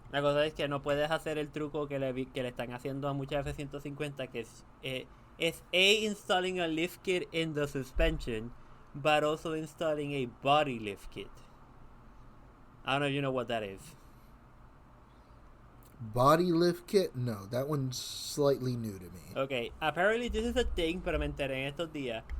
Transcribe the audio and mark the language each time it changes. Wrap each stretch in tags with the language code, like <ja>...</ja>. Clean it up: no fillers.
<es>La cosa es que no puedes hacer el truco que le están haciendo a muchas F-150 que es installing a lift kit in the suspension, but also installing a body lift kit.</es> <en>I don't know if you know what that is. Body lift kit? No, that one's slightly new to me. Okay, apparently this is a thing, pero me enteré en estos días.</en>